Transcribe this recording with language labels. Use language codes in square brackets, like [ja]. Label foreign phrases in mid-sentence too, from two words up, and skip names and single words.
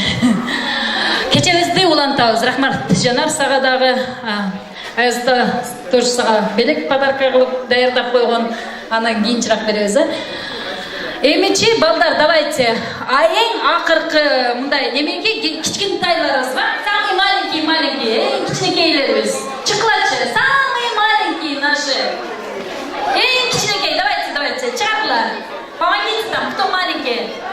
[ky] Кечеңизди улантабыз. Рахмат Жанар, сага дагы Аязда тоже сага белек подарка кылып даярдап койгон. Анан кийинчирээк беребиз. Эмичи балдар, давайте. Эң акыркы мындай эмеки кичкентайларыбыз бар. [ru] Самый маленький, [ky] эң кичинекейлерибиз. Чыккылачы, [ru] самый маленький наши. [ky] Эң кичинекей, давайте, чыгарлар. [ru] Помогите там, кто маленький.